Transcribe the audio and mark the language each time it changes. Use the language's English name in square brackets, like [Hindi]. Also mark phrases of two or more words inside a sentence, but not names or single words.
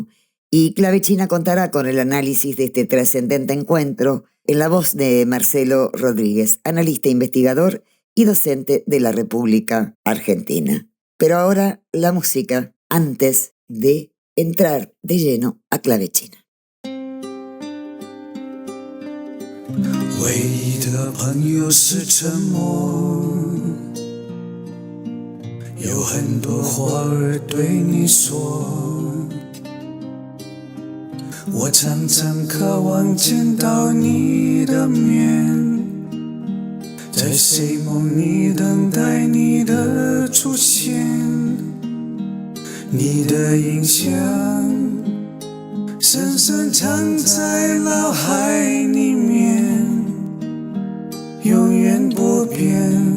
[Spanish] Y Clave China contará con el análisis de este trascendente encuentro en la voz de Marcelo Rodríguez, analista, investigador y docente de la República Argentina. Pero ahora la música, antes de entrar de lleno a Clave China. [Chinese] 唯一的朋友是沉默，有很多话儿对你说，我常常渴望见到你的面，在谁梦里等待你的出现，你的印象深深藏在脑海里面，永远不变。